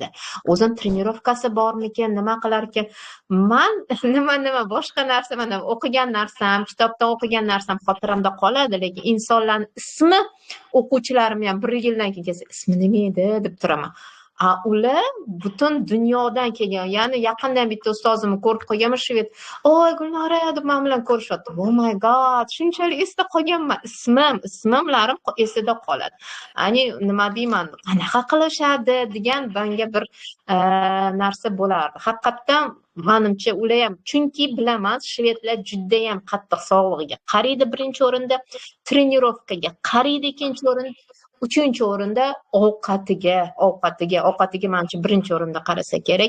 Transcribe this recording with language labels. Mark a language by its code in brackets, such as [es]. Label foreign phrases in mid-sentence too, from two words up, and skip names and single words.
[uz] O'zim trenirovkasi bormikan, nima qilar ekan? Men nima boshqa narsa, mana o'qigan narsam, kitobda o'qigan narsam xotiramda qoladi, lekin insonlarning ismi o'quvchilarim ham 1 yildan keyin kelsa, ismi nima edi deb turaman. Ular butun dunyodan kelgan. Ya'ni yaqindan bitta ustozimni ko'rib qolganman, shved. "Oy, Gulnora" deb men bilan ko'rishyapti. [en] Oh my god, [uz] shunchalik esda qolganman. Ismlarim esida qoladi. Ya'ni nima deyman, qanaqa qilishadi degan menga bir narsa bo'lardi. Haqiqatdan menimcha ular ham, chunki bilaman, shvedlar juda ham qattiq sog'lig'iga qaraydi birinchi o'rinda, trenirovkaga qaraydi ikkinchi o'rinda, uchinchi o'rinda ovqatiga menimcha birinchi o'rinda qarasa kerak.